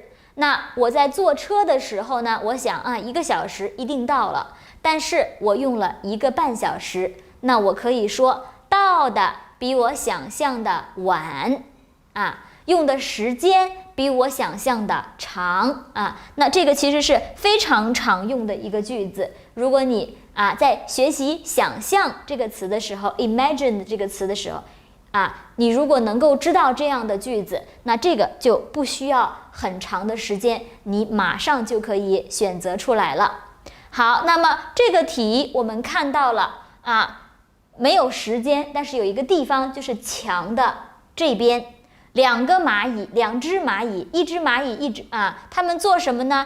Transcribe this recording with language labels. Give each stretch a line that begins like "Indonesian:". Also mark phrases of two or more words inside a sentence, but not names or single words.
Chinese: 那我在坐車的時候呢，我想1個小時一定到了，但是我用了1個半小時。那我可以說到的比我想象的晚用的時間比我想象的長那這個其實是非常常用的一個句子。如果你在學習想象這個詞的時候 imagine 這個詞的時候你如果能夠知道這樣的句子，那這個就不需要很長的時間，你馬上就可以選擇出來了。好，那麼這個題我們看到了沒有時間，但是有一個地方就是牆的這邊，2隻螞蟻，一隻螞蟻他們做什麼呢？